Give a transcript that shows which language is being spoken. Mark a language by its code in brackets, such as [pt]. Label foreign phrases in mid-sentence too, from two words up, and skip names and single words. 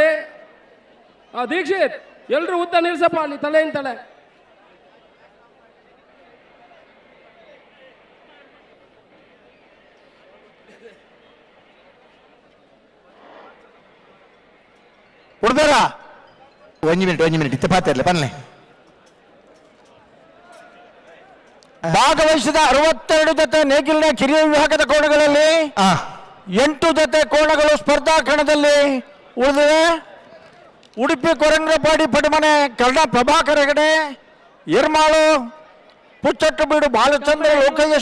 [kn] ದೀಕ್ಷಿತ್ ಎಲ್ರು ಉದ್ದ ನಿಲ್ಸಪ್ಪ ಅಲ್ಲಿ ತಲೆಯಿಂದ ತಲೆ. ಹುಡುಗರ 1 ಮಿನಿಟ್ ಇತ್ತ ಪಾತಿರ್ಲಿ ಬನ್ನಿ. ಭಾಗವಹಿಸಿದ 62 ಜತೆ ನೇಗಿಲಿನ ಕಿರಿಯ ವಿಭಾಗದ ಕೋಣಗಳಲ್ಲಿ 8 ಜತೆ ಕೋಣಗಳು ಸ್ಪರ್ಧಾ ಕಣದಲ್ಲಿ ಉಳಿದಿವೆ. ಉಡುಪಿ ಕೊರಂಗ್ರಪಾಡಿ ಪಡಿಮನೆ ಕರ್ಣ ಪ್ರಭಾಕರ ಹೆಗಡೆ, ಎರ್ಮಾಳು ಪುಚ್ಚಟ್ಟಬೀಡು ಬಾಲಚಂದ್ರ ಲೋಕಯ್ಯ